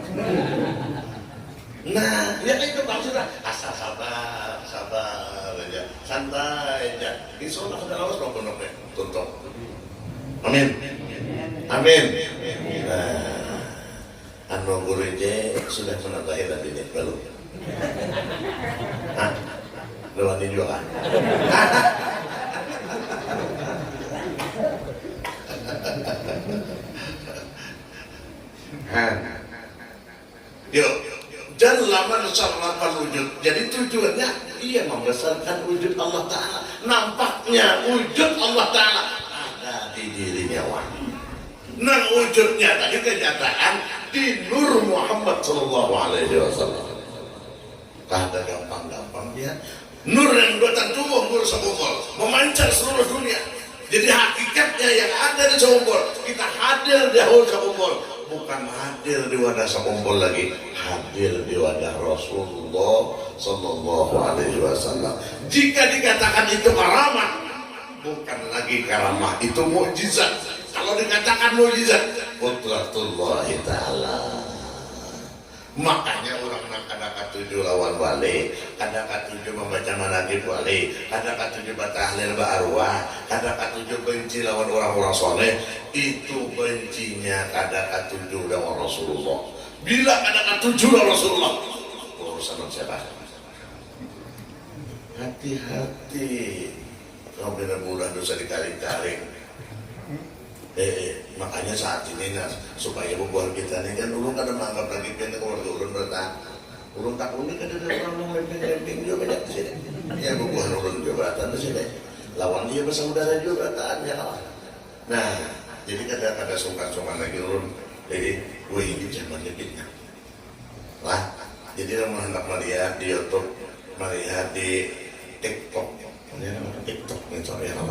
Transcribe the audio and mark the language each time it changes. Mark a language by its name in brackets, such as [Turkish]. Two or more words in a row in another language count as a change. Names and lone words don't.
[Indonesian] Nah, ya itu maksudnya asal sabar aja, santai aja. [Arabic] إن شاء الله [Indonesian] kita lawas pondoknya, tutup. [Banjar] Amin. Nah, anu guru je sudah pernah lahir tadi nih, belum? [Indonesian] Hah? Belum ada juga kan? Yuk. Dan [Arabic] لمن شرف الوجود. [Indonesian] Jadi tujuannya ia membesarkan wujud Allah Ta'ala. Nampaknya wujud Allah Ta'ala ada di dirinya wahyu. Nah wujudnya tadi kenyataan di Nur Muhammad [Arabic] صلى الله عليه وسلم. [Indonesian] Kada gampang-gampang ya. Nur yang datang tumbuh nur sekumpul memancar seluruh dunia. Jadi hakikatnya yang ada di sekumpul kita hadir di awal sekumpul. Bukan hadir di wadah sekumpul lagi, hadir di wadah Rasulullah [Arabic] صلى الله عليه وسلم. [Indonesian] Jika dikatakan itu karamah, bukan lagi karamah, itu mukjizat. kalau dikatakan mujizat [Arabic] قدرة الله تعالى. [Banjar] Makanya orang nang kada katuju lawan wali, kada katuju membaca manaqib wali, kada katuju tahlil arwah, kada katuju benci lawan orang-orang soleh, itu bencinya kada katuju lawan Rasulullah. Bila kada katuju lawan Rasulullah, urusan siapa? [Indonesian] Hati-hati, kalau benar mudah dosa ditarik-tarik. [Banjar] Makanya saat ini supaya buat kita ini kan ulun kada menganggap lagi kita keluarga ulun bertahan. Ulun tak unik ada orang lempeng-lempeng juga banyak di sini. Ya bukan ulun juga bertahan di sini. Lawan dia bersaudara juga bertahan ya kawan. Nah, jadi kada sungkan-sungkan lagi ulun. [Indonesian] Jadi, wih ini zamannya fitnah. Lah, jadi orang hendak melihat di YouTube, melihat di TikTok, TikTok misalnya apa?